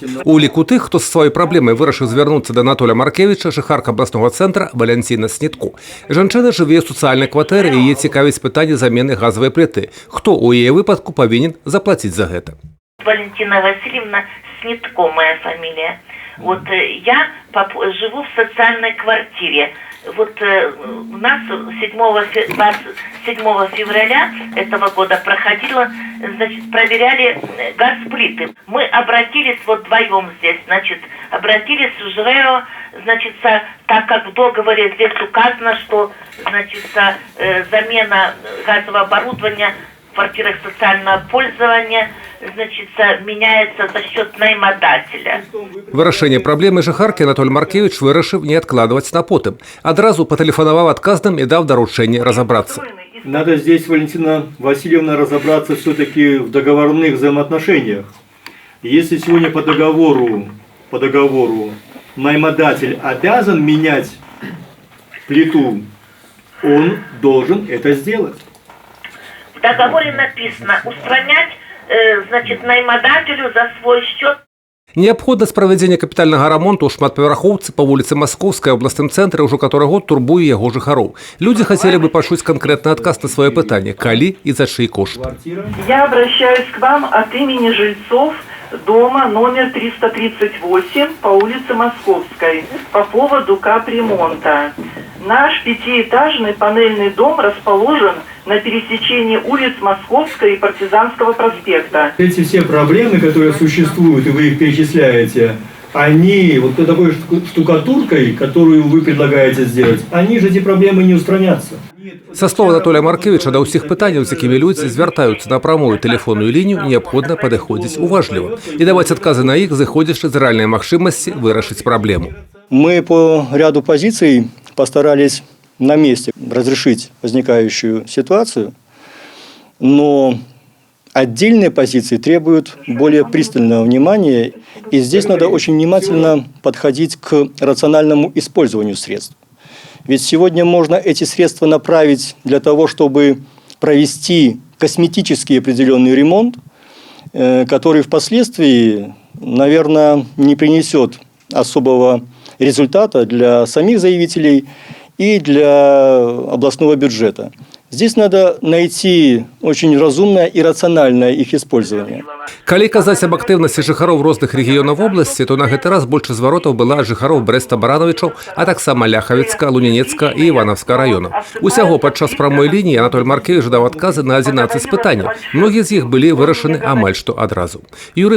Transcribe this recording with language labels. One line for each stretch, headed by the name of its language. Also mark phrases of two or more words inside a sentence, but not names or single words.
Belarusian: У ліку тых, хто з сваёй праблемай вырашыў звярнуцца да Анатолія Маркевіча, жыхарка абласнога цэнтра Валянціна Снітко. Жанчына жыве ў сацыяльнай кватэры і яе цікавіць пытанне замены газавай пліты. Хто ў яе выпадку павінен заплаціць за гэта?
Russian: Валентина Васильевна Снитко, моя фамилия. Вот я живу в социальной квартире. Вот у нас 7 февраля этого года проходило, значит, проверяли газплиты. Мы обратились вот вдвоем здесь, значит, обратились в ЖРЭО, значит, так как в договоре здесь указано, что, значит, замена газового оборудования в квартирах социального пользования, значит, меняется за счет наймодателя.
Belarusian: Вырашэнне праблемы жыхаркі Анатолий Маркевич вырашыў не адкладваць на потым. Адразу патэлефанаваў адказным і даў даручэнне разобраться.
Russian: Надо здесь, Валентина Васильевна, разобраться все-таки в договорных взаимоотношениях. Если сегодня по договору наймодатель обязан менять плиту, он должен это сделать. В договоре написано устранять, значит, наймодателю за свой счет.
Belarusian: Неабходнасць правядзення капітальнага рамонту ў шматпавярхоўцы па вуліцы Маскоўскай абласным цэнтры ўжо каторы год турбуе яго жыхароў. Людзі хацелі бы пачуць канкрэтны адказ на сваё пытанне, калі і за чый кошт.
Russian: Я обращаюсь к вам от имени жильцов дома номер 338 по улице Московской по поводу капремонта. Наш пятиэтажный панельный дом расположен на пересечении улиц Московской и Партизанского проспекта. Эти все проблемы, которые существуют, и вы их перечисляете, они вот такой штукатуркой, которую вы предлагаете сделать, они же эти проблемы не устранятся.
Belarusian: Са слова Анатолія Маркевіча да ўсіх пытанняў, з якімі людзі звяртаюцца на прамую тэлефонную лінію, неабходна падыходзіць уважліва і даваць адказы на іх, зыходзячы з рэальнай магчымасці вырашыць праблему.
Russian: Мы по ряду позиций постарались на месте разрешить возникающую ситуацию, но отдельные позиции требуют более пристального внимания, и здесь надо очень внимательно подходить к рациональному использованию средств. Ведь сегодня можно эти средства направить для того, чтобы провести косметический определенный ремонт, который впоследствии, наверное, не принесет особого результата для самих заявителей и для областного бюджета. Здесь надо найти очень разумное и рациональное их использование.
Belarusian: Калі казаць аб актыўнасці жыхароў розных рэгіёнаў вобласці, то на гэты раз больш зваротаў была жыхароў Брэста-Барановічаў, а таксама Ляхавіцка, Лунінецка і Іванаўска раёнаў. Усяго падчас прамой лініі Анатолий Маркевич даў адказы на 11 пытанняў. Многія з іх былі вырашаны амаль што адразу.